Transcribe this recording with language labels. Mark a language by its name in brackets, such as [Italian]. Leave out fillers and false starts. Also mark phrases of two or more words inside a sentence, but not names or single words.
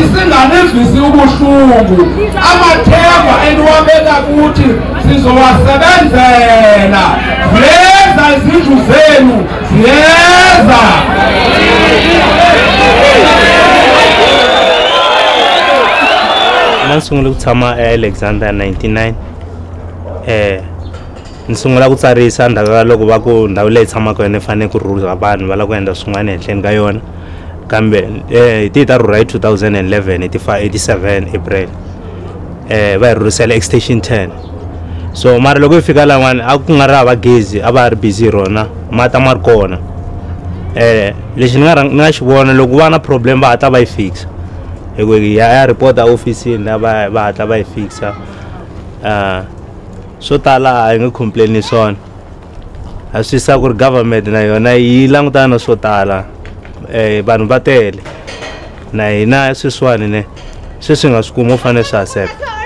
[Zulu] singanizwisi ubuhlungu amathemba endiwabeka kuthi sizowasebenzela ziyeza izindlu zenu ziyeza. [Tsonga] Nasungula kutshama eAlexandra 99 nisungula kutsarisa ndhawu loko va ku ndhawu leyi tshamaka yona fanele ku rhurha vanhu va la ku endla swin'wana ehenhleni ka yona kambe ti ta rhurha hi 2011 hi ti 87 April va hi rhurhisela extension 10 so mara loko hi fika lan'wana a ku nga ri hava gezi a va ri busy rona mata ma ri kona lexi ni nga xi vona loko va na problem va hatla va yi fixa ya [English] report office [Tsonga] va hatla va yi fixa so tala a hi nga complain swona a swi sa ku ri government na yona yi langutana na swo tala vanhu va tele na hina sweswiwani ne sweswi nga swi kuma u fanele swi accept.